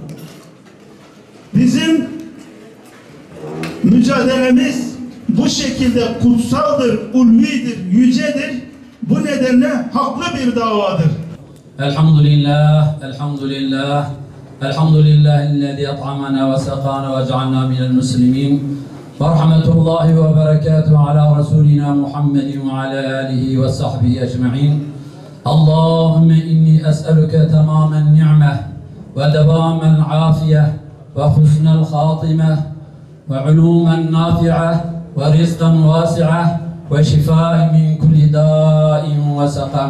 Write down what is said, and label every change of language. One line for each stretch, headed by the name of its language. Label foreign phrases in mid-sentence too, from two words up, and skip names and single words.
Turkish: Bizim mücadelemiz bu şekilde kutsaldır, ulvidir, yücedir. Bu nedenle haklı bir davadır.
Arabic: الحمد لله، الحمد لله، الحمد لله الذي أطعمنا وسقانا وجعلنا من المسلمين. ورحمة الله وبركاته على رسولنا محمد وعلى آله وصحبه أجمعين. اللهم إني أسألك تمام النعمة ودوام العافية وحسن الخاتمة وعلوما نافعة ورزقا واسعة وشفاء من كل داء وسقم.